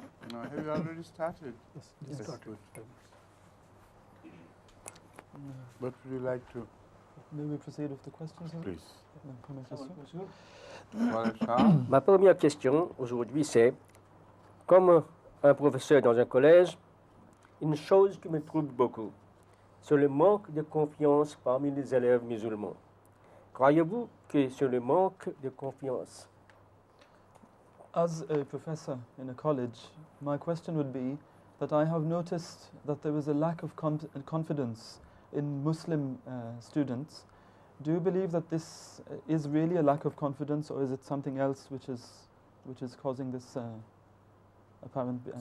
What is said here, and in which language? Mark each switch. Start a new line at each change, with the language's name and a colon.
English: Now, have you already started? Yes, Yes. start. Good. What would you like to? May we proceed with the questions? Please.
French: Première question. Voilà, Charles. Ma première question aujourd'hui, c'est comme un professeur dans un collège, une chose qui me trouble beaucoup, c'est le manque de confiance parmi les élèves musulmans. Croyez-vous que c'est le manque de confiance?
English: As a professor in a college, my question would be that I have noticed that there is a lack of confidence in Muslim students. Do you believe that this is really a lack of confidence, or is it something else which is causing this apparent